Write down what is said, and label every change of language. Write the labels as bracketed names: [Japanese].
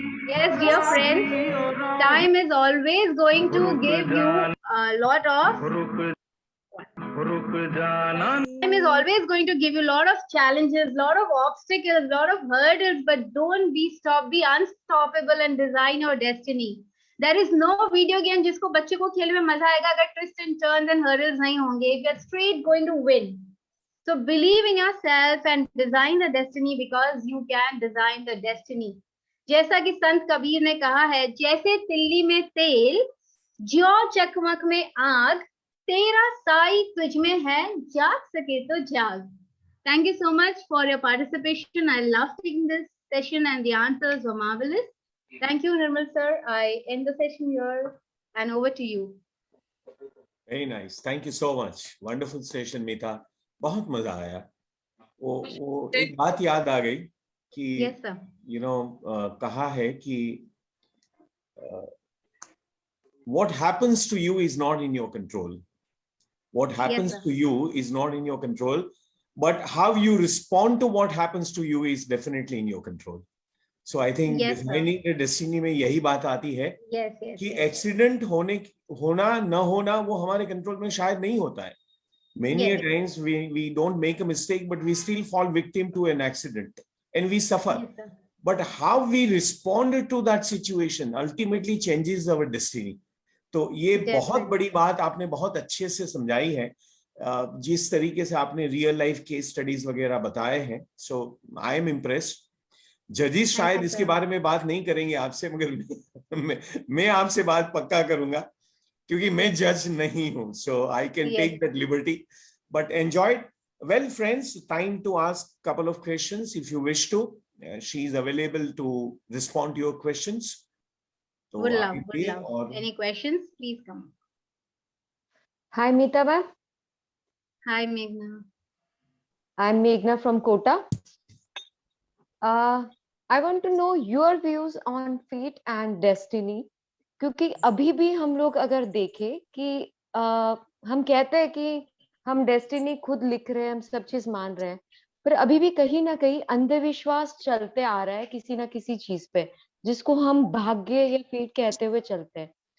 [English] Yes, dear friends, time is always going to give you a lot of time is always going to give you a lot of challenges, lot of obstacles, lot of hurdles, but don't be stopped, be unstoppable and design your destiny. There is no video game [Hindi] जिसको बच्चे को खेलने में मजा आएगा अगर [English] twists and turns and hurdles [Hindi] नहीं होंगे. [English] You are straight going to win. So believe in yourself and design the destiny because you can design the destiny. [Hindi] जैसा कि संत कबीर ने कहा है, जैसे तिल्ली में तेल, ज्यों चकमक में आग, तेरा साई तुझ में है, जाग सके तो जाग. [English] Thank you so much for your participation. I love taking this session and the answers were marvelous. Thank you, Nirmal sir. I end the session here and over to you. Very nice. Thank you so much. Wonderful session, Meeta. [Hindi] बहुत मजा आया. वो एक बात याद आ गई कि [English] yes, sir. You know, [Hindi] कहा है कि [English] what happens to you is not in your control. What happens to you is not in your control, but how you respond to what happens to you is definitely in your control. So I think designing the destiny [Hindi] में यही बात आती है कि accident होना न होना वो हमारे कंट्रोल में शायद नहीं होता है, [English] Many Yes. times we don't make a mistake, but we still fall victim to an accident and we suffer. Yes, sir. But how we respond to that situation ultimately changes our destiny. [Hindi] तो ये बहुत बड़ी बात आपने बहुत अच्छे से समझाई है, जिस तरीके से आपने रियल लाइफ केस स्टडीज वगैरह बताए हैं. [English] So I am impressed. [Hindi] जजेस शायद इसके बारे में बात नहीं करेंगे आपसे, मगर मैं आपसे बात पक्का करूंगा क्योंकि मैं जज नहीं हूं. [English] So I can take that liberty. But enjoyed. Well, friends, time to ask a couple of questions if you wish to. She is available to respond to your questions. So, would love. Any questions? Please come. Hi, Meetaba. Hi, Meghna. I'm Meghna from Kota. I want to know your views on fate and destiny. [Hindi] क्योंकि अभी भी हम लोग अगर देखें कि हम कहते हैं कि हम डेस्टिनी खुद लिख रहे हैं, हम सब चीज मान रहे हैं, पर अभी भी कहीं ना कहीं अंधविश्वास चलते आ रहा है किसी ना किसी चीज पे, जिसको हम भाग्य या फेट कहते हुए चलते हैं.